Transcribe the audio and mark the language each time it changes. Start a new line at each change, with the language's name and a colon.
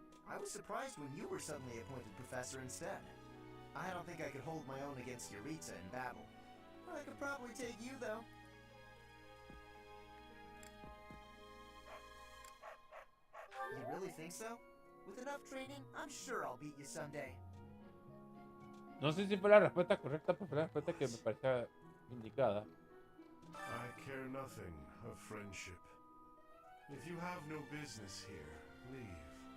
English: I was surprised when you were suddenly appointed professor instead. I don't think I could hold my own against Yuritsa in battle. I could probably take you, though. You really think so? With enough training, I'm sure I'll beat you someday.
Spanish: No sé si fue la respuesta correcta, pero fue la respuesta que me parecía indicada.
English: I care nothing of friendship. If you have no business here, leave.